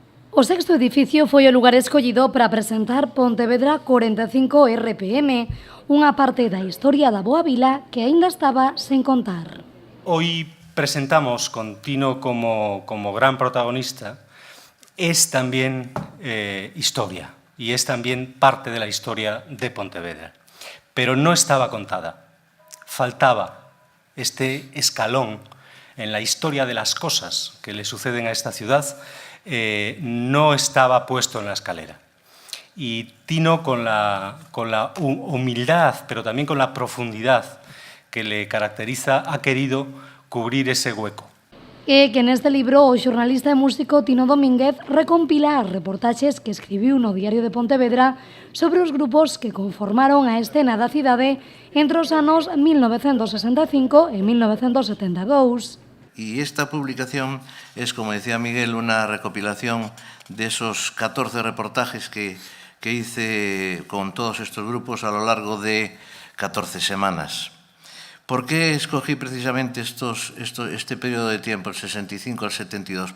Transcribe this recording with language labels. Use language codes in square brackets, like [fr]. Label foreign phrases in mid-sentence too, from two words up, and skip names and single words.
[gl] O sexto edificio foi o lugar escollido para presentar Pontevedra 45 RPM, unha parte da historia da Boa Vila que aínda estaba sen contar. [es] Hoy presentamos con Tino como gran protagonista. Es también historia y es también parte de la historia de Pontevedra. Pero no estaba contada. Faltaba este escalón en la historia de las cosas que le suceden a esta ciudad. No estaba puesto en la escalera. Y Tino, con la humildad, pero también con la profundidad que le caracteriza, ha querido cubrir ese hueco. [gl] E que neste libro o xornalista e músico Tino Domínguez recompila as reportaxes que escribiu no Diario de Pontevedra sobre os grupos que conformaron a escena da cidade entre os anos 1965 e 1972. [es] Y esta publicación es, como decía Miguel, una recopilación de esos 14 reportajes que hice con todos estos grupos a lo largo de 14 semanas. ¿Por qué escogí precisamente este periodo de tiempo, el 65 al 72?